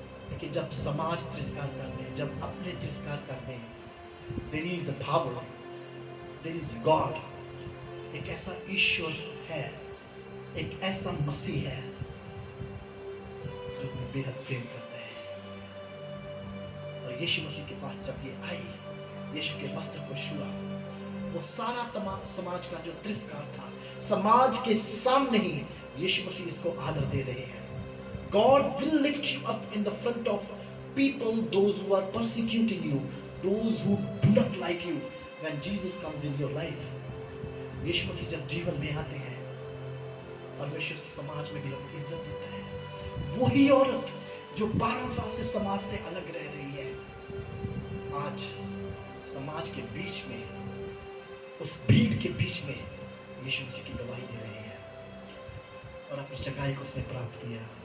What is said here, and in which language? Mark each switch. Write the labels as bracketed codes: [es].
[hi] लेकिन जब समाज तिरस्कार करते हैं, जब अपने तिरस्कार करते हैं, [en] there is a power, there is a God, [hi] एक ऐसा ईश्वर है, एक ऐसा मसीह है जो हमें बेहद प्रेम करता है। और यीशु मसीह के पास जब ये आई, यीशु के वस्त्र को छुआ, वो सारा समाज का जो तिरस्कार था, समाज के सामने ही यीशु मसीह इसको आदर दे रहे हैं। [en] God will lift you up in the front of people, those who are persecuting you, those who do not like you, when Jesus comes in your life. [hi] यीशु मसीह जब जीवन में आते हैं, परमेश्वर समाज में भी लोग इज्जत देता है। वही औरत जो 12 साल से समाज से अलग रह रही है, आज समाज के बीच में, उस भीड़ के बीच में यीशु मसीह की गवाही दे रही है और अपनी चंगाई को उसने प्राप्त किया।